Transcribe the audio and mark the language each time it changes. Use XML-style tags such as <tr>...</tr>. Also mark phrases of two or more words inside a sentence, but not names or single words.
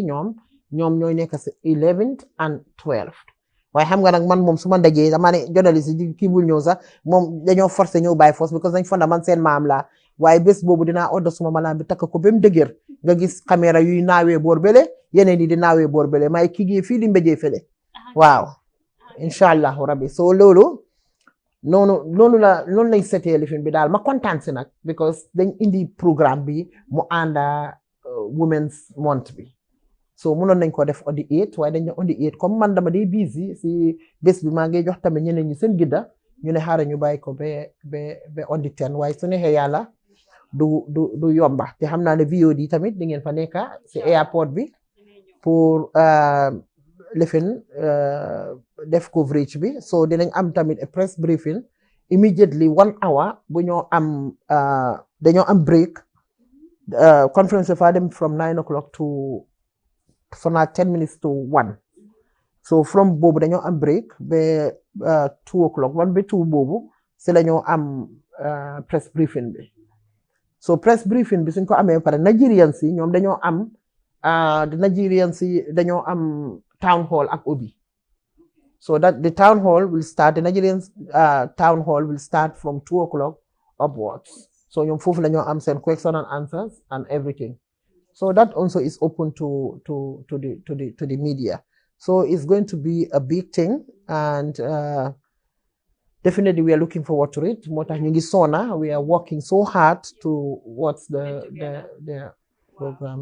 <wo>ñoom ñooy nekk si 11th and 12th. waaye xam nga nag man moom su ma dajee dama ne journaliste yi kii bul ñëw sax, moom dañoo forcé ñëw</wo> <en>by force,</en> <wo>because dañ fonda man seen maam laa. waaye bés boobu dinaa oddo suma malaan bi takk ko ba mu dëgër, nga gis caméra yuy naawee boor bële, yeneen yi di naawee boor bële, may kii fii di mbéjee fële. waaw,</wo> <ar>إن شاء الله ربي.</ar> <wo>So loolu noonu lañ setee lifin bi daal. Ma kontaan si nag, because dañ indi programme bi mu ànda Women's Month bi. So mënoon nañ ko def</wo> <en>on the 8,</en> <wo>waaye dañ ne</wo> <en>on the 8</en> <wo>comme man dama day busy si bés bi, maa ngi jox tamit ñeneen ñi seen gidda, ñu ne xaaral ñu bàyyi ko ba</wo> <en>on the 10,</en> <wo>waaye su neexee yàlla du yomba. te xam naa ne VOD tamit di ngeen fa nekka si airport bi pour lifin def coverage bi. So dinañ am tamit</wo> <en>a press briefing immediately 1 hour</en> <wo>bu ñoo am dañoo am break.</wo> <en>Conference</en> <wo>fa dem</wo> <en>from 9 o'clock to for now 10 minutes to 1.</en> <wo>So from boobu dañoo am break ba 2 o'clock, 1 ba 2 boobu si la ñoo am</wo> <en>press briefing</en> <wo>bi. So</wo> <en>press briefing</en> <wo>bi suñ ko amee pare, Nigerians yi ñoom dañoo am Nigerians yi dañoo am</wo> <en>town hall</en> <wo>ak Obi.</wo> <en>So that the town hall will start, the Nigerian town hall will start from 2 o'clock upwards. So you fofu la ñoo am seen question and answers and everything. So that also is open to the media. So it's going to be a big thing, and definitely we are looking forward to it. We are working so hard towards the program.</en>